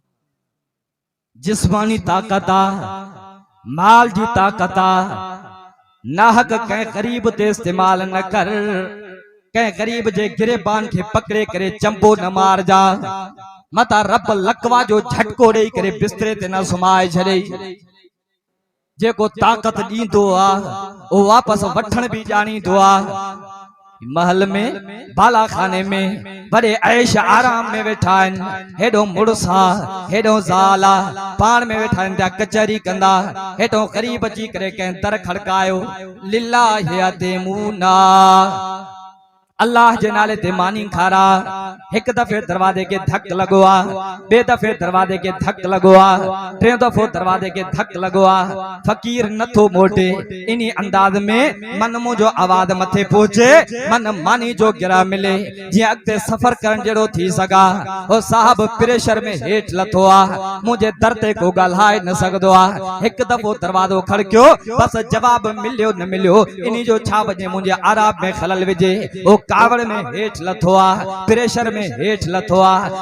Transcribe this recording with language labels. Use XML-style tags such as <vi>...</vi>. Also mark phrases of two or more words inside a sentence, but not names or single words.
<sd>जिस्मानी ताकत आ माल जी ताकत आ नाहक कंहिं ग़रीब ते इस्तेमाल न कर, कंहिं ग़रीब जे गिरेबान खे पकड़े करे चंबो न मारजा, मता रब लकवा जो झटको ॾेई करे बिस्तरे ते न सुमाए छॾे। जेको ताक़त ॾींदो आहे उहो वापसि वठण बि ॼाणींदो आहे। महल में बाला खाने में बड़े ऐश आराम में वेठा आहिनि, हेॾो मुड़सा हेॾो ज़ाला पाण में वेठा आहिनि, कचहरी कंदा, हेॾो ग़रीब अची करे कंहिं दर खड़कायो, लिल्लाहि अदेमूना, अल्लाह जे नाले ते मानी खारा। एक दफे दरवाजे के धक लगो आ, बे दफे दरवाजे के धक लगो आ, टे दफो दरवाजे के धक लगो आ। फकीर नथो मोटे, इनी अंदाज में मन मुंहिंजो आवाज मथे पहुचे, मन मानी जो गिरा मिले, जीअं अॻिते सफ़र करण जहिड़ो थी सघा। ओ साहब प्रेशर में हेठि लथो आ, मुंहिंजे दर ते को ॻाल्हाए न सघंदो आ। हिकु दफ़ो दरवाज़ो खड़कियो, बसि जवाब मिलियो न मिलियो, इनी जो छा वञे मुंहिंजे आराम में खलल विझे। ओ कावड़ में हेठि लथो आ, प्रेशर में हेठि लथो आ।</sd>